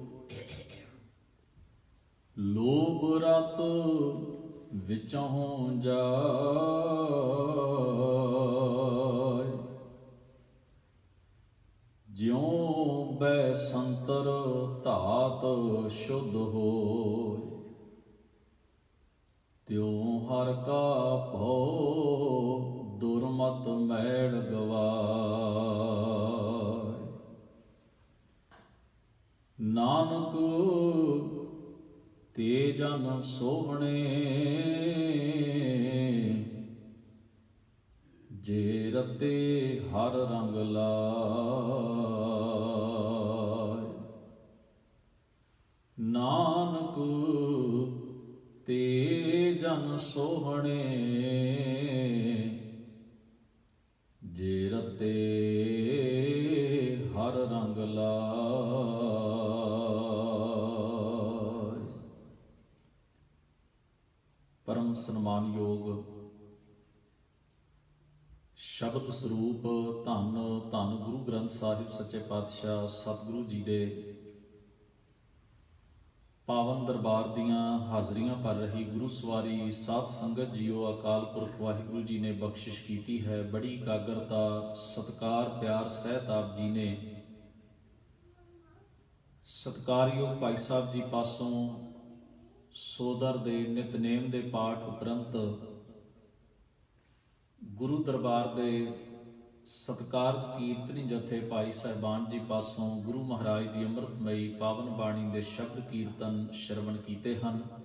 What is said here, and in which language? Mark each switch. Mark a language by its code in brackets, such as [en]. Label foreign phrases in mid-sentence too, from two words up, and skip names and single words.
[hi] लोभ रत विचहुं जाय। ज्यों बैसंतर धात शुद्ध होय। त्यों हर का भौ दुर्मत मैल गवाय। नानक ते जन सोहणे जे रते हर रंग लाय। नानक ते जन सोहणे जे रते हर रंग लाय। [pa] ਪਰਮ ਸਨਮਾਨਯੋਗ ਸ਼ਬਦ ਸਰੂਪ ਧੰਨ ਧੰਨ ਗੁਰੂ ਗ੍ਰੰਥ ਸਾਹਿਬ ਸੱਚੇ ਪਾਤਸ਼ਾਹ ਸਤਿਗੁਰੂ ਜੀ ਦੇ ਪਾਵਨ ਦਰਬਾਰ ਦੀਆਂ ਹਾਜ਼ਰੀਆਂ ਭਰ ਰਹੀ ਗੁਰੂ ਸਵਾਰੀ ਸਾਧ ਸੰਗਤ ਜੀਓ, ਅਕਾਲ ਪੁਰਖ ਵਾਹਿਗੁਰੂ ਜੀ ਨੇ ਬਖਸ਼ਿਸ਼ ਕੀਤੀ ਹੈ। ਬੜੀ ਇਕਾਗਰਤਾ ਸਤਿਕਾਰ ਪਿਆਰ ਸਹਿਤ ਆਪ ਜੀ ਨੇ ਸਤਿਕਾਰਯੋਗ ਭਾਈ ਸਾਹਿਬ ਜੀ ਪਾਸੋਂ ਸੋਦਰ ਦੇ ਨਿਤਨੇਮ ਦੇ ਪਾਠ ਉਪਰੰਤ ਗੁਰੂ ਦਰਬਾਰ ਦੇ ਸਤਿਕਾਰਤ ਕੀਰਤਨੀ ਜਥੇ ਭਾਈ ਸਾਹਿਬਾਨ ਜੀ ਪਾਸੋਂ ਗੁਰੂ ਮਹਾਰਾਜ ਦੀ ਅੰਮ੍ਰਿਤਮਈ ਪਾਵਨ ਬਾਣੀ ਦੇ ਸ਼ਬਦ ਕੀਰਤਨ ਸ਼ਰਵਣ ਕੀਤੇ ਹਨ।